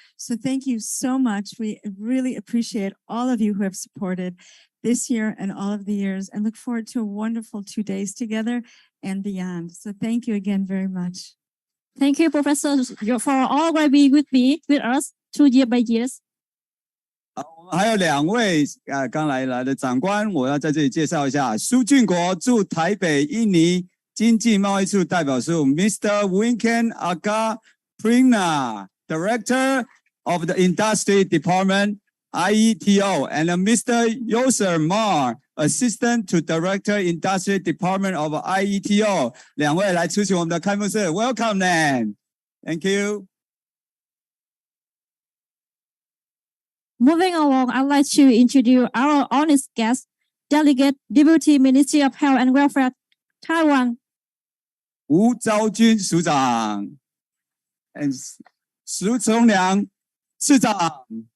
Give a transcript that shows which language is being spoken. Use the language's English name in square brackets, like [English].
[English] So thank you so much. We really appreciate all of you who have supported this year and all of the years, and look forward to a wonderful 2 days together and beyond. So thank you again very much. Thank you, Professor, for always being with us 2 years by years. [Chinese] 还有2位刚来的长官，我要在这里介绍一下。苏俊国驻台北印尼经济贸易处代表处 ，Mr. [English] Winken Aga Prina, Director of the Industry Department IETO, and Mr. Yoser Mar, Assistant to Director Industry Department of IETO. [Chinese] 2位来出席我们的开幕式 ， [English] Welcome them. Thank you. Moving along, I'd like to introduce our honest guest, Delegate Deputy Ministry of Health and Welfare, Taiwan. [Chinese] 吴昭君署长 ，and 苏崇良市长。